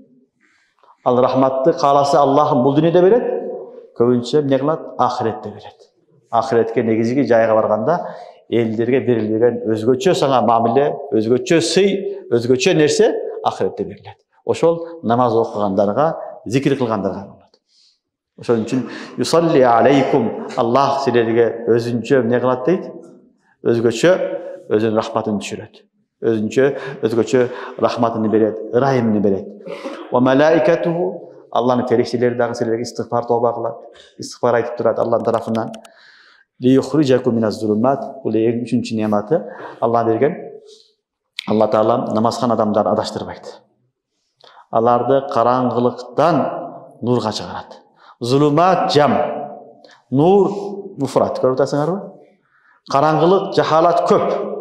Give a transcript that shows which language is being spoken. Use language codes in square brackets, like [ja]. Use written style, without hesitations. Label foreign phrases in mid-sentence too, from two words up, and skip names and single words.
[ky] Ал рахматты кааласа Аллахым бул дүйнөдө берет, көбүнчө эмне кылат? Ахиретте берет. Ахиретке негизги жайга барганда элдерге берилбеген өзгөчө саңа мамиле, өзгөчө сый, өзгөчө нерсе ахиретте берилет. Ошол намаз окугандарга, зикир кылгандарга болот. Ошон үчүн [ar] يصلي عليكم, [ky] Аллах силерге өзүнчө эмне кылат дейт? Өзгөчө өзүнүн рахматын түшүрөт. Өзгөчө рахматын берет, ырайымын берет. [ar] وملائكته, [ky] Аллахнын фериштелери дагы силерге истигфар тоба кылат. Истигфар айтып турат Аллахтын тарафынан. [ar] ليخرجكم من الظلمات, [ky] бул эң үчүнчү нематы Аллах берген. Алла таала намазхан адамдарды адаштырбайт. Аларды караңгылыктан нурга чыгарат. Зулумат жам, нур муфрат. Көрүп атасыңарбы? Караңгылык, жахалат көп.